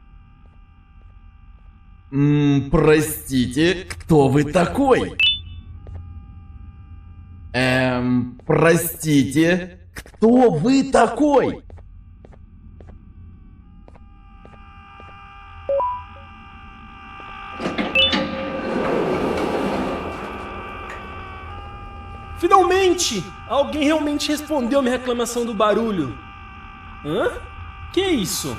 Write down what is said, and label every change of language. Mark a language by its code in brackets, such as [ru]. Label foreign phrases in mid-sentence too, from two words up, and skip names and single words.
[ru] Простите, кто вы такой? Простите, кто вы такой? [pt] Finalmente! Alguém realmente respondeu a minha reclamação do barulho. Hã? Que isso?